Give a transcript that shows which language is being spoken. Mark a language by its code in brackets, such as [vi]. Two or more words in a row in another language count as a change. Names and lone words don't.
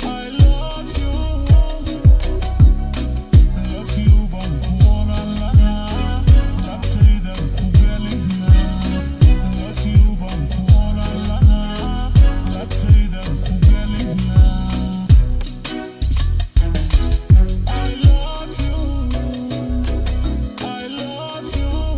[en] Love you, love you, [so] baan ku oran lahaa. Labtaydan ku gelin lahaa. [en] Love you, [so] baan ku oran lahaa. Labtaydan ku gelin lahaa. [en] I love you, I love you.